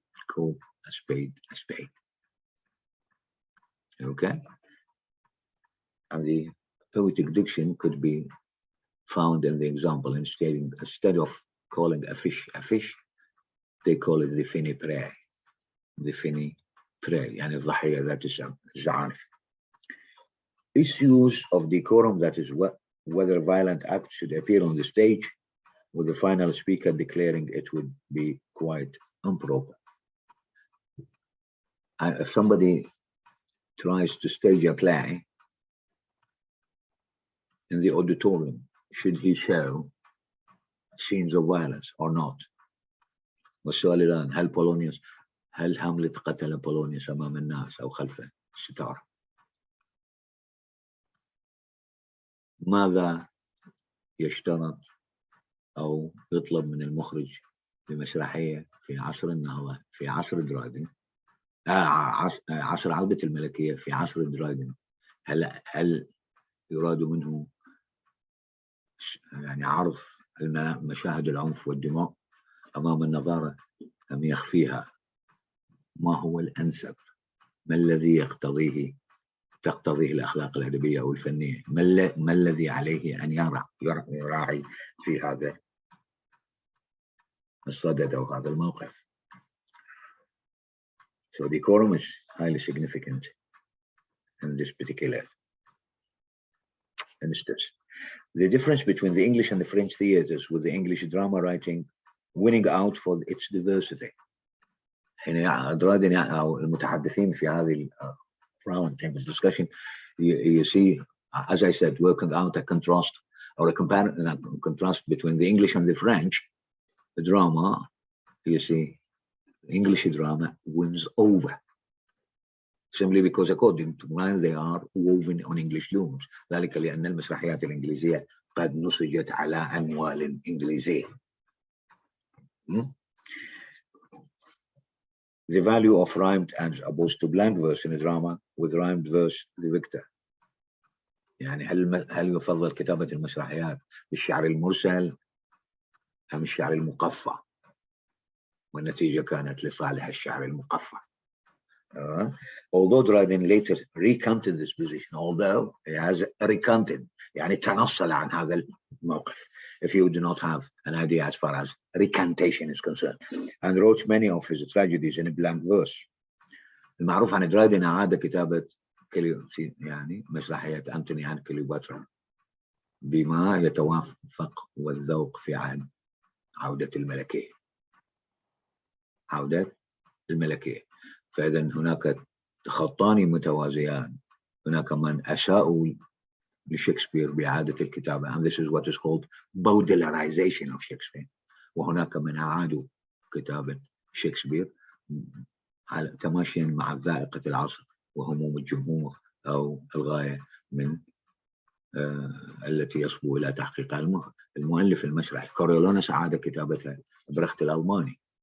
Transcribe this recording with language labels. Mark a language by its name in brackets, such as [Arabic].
[English] Call a spade a spade. Okay? And the poetic diction could be found in the example instead of calling a fish, they call it the finny prey. The finny prey, [Arabic] يعني الضحية ذات الزعانف. [English] Issues of decorum, that is whether violent acts should appear on the stage with the final speaker declaring it would be quite improper. And if somebody tries to stage a play in the auditorium, should he show scenes of violence or not? [Arabic] والسؤال الآن هل هاملت قتل بولونيوس أمام الناس أو خلف الستار؟ ماذا يشترط أو يطلب من المخرج في مسرحية في عصر النهضة في عصر درايدن، عصر عودة الملكية في عصر درايدن؟ هل يراد منه يعني عرض مشاهد العنف والدماء أمام النظارة أم يخفيها؟ ما هو الأنسب؟ ما الذي تقتضيه الأخلاق الأدبية أو الفنية؟ ما الذي عليه أن يراعي في هذا الصدد أو هذا الموقف؟ [English] So decorum is highly significant in this particular instance. The difference between the English and the French theaters, with the English drama writing winning out for its diversity. [Arabic] يعني درايدن أو المتحدثين في هذه [English] round table discussion, you see, as I said, working out a contrast or a contrast between the English and the French drama. You see, English drama wins over, simply because according to mine they are woven on English looms. [Arabic] ذلك لأن المسرحيات الإنجليزية قد نسجت على أنوال إنجليزية. [English] The value of rhymed as opposed to blank verse in a drama, with rhymed verse the victor. [Arabic] يعني هل يفضل كتابة المسرحيات بالشعر المرسل أم الشعر المقفى؟ والنتيجة كانت لصالح الشعر المقفى. [English] Although Dryden later recanted this position, although he has recanted, [Arabic] يعني تنصل عن هذا الموقف, [English] if you do not have an idea as far as recantation is concerned, and wrote many of his tragedies in a blank verse. [Arabic] المعروف عن درايدن أعاد كتابة يعني مسرحية أنتوني عن كليوباترا بما يتوافق والذوق في عودة الملكية. عودة الملكية. فإذا هناك خطان متوازيان. هناك من أساءوا لشكسبير بإعادة الكتابة, [English] and this is what is called Baudelarization of Shakespeare. [Arabic] وهناك من أعادوا كتابة شكسبير تماشيا مع ذائقة العصر وهموم الجمهور أو الغاية من التي يصبو إلى تحقيقها المؤلف المسرحي. كوريولانوس أعاد كتابتها برخت الألماني.